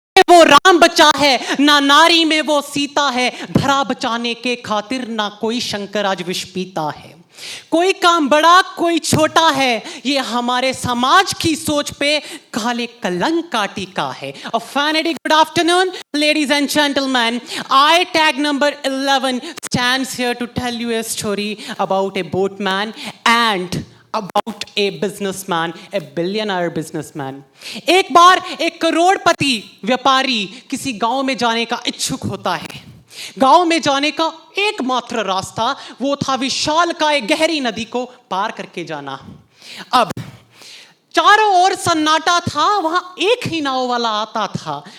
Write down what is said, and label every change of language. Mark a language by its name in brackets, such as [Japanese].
[Hindi] वो राम बचा है, ना नारी में वो सीता है, धरा बचाने के खातिर ना कोई शंकर आज विष पीता है। कोई काम बड़ा कोई छोटा है, ये हमारे समाज की सोच पे काले कलंक का टीका है। [English] A fantastic good afternoon, ladies and gentlemen. I tag number 11 stands here to tell you a story about a boatman and about a businessman, a billionaire businessman. [Hindi] एक बार एक करोड़पति व्यापारी किसी गांव में जाने का इच्छुक होता है। गांव में जाने का एकमात्र रास्ता वो था विशालकाय गहरी नदी को पार करके जाना। अब चारों ओर सन्नाटा था, वहां एक ही नाव वाला आता था।